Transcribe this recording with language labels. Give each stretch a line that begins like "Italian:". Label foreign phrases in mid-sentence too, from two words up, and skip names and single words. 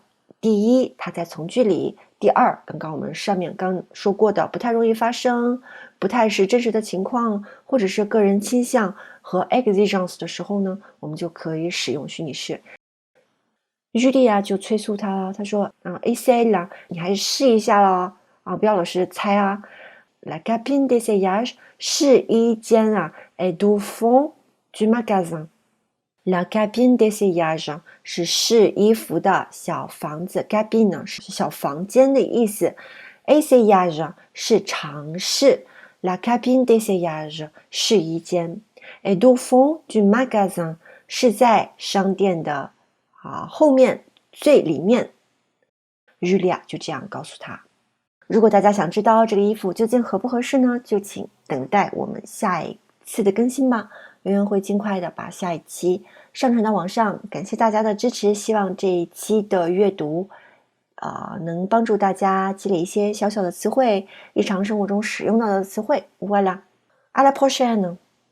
Chinese: 第一，它在从句里；第二，刚刚我们上面刚说过的，不太容易发生，不太是真实的情况，或者是个人倾向和 exigence 的时候呢，我们就可以使用虚拟式。Julia 就催促他了，他说essaye 啦，你还是试一下啦不要老是猜啊。
French: La cabine d'essayage
Chinese: 试衣间
French: est au fond du magasin. La cabine d'essayage
Chinese: 是试衣服的小房子 ，cabine 呢是小房间的意思 ，essayage 是尝试 ，
French: la cabine d'essayage
Chinese: 试衣间 ，
French: est au fond du magasin
Chinese: 是在商店的后面最里面。Julia 就这样告诉他。如果大家想知道这个衣服究竟合不合适呢，就请等待我们下一次的更新吧。圆圆会尽快的把下一期上传到网上，感谢大家的支持，希望这一期的阅读能帮助大家积累一些小小的词汇，日常生活中使用到的词汇。
French: Voilà, à la prochaine!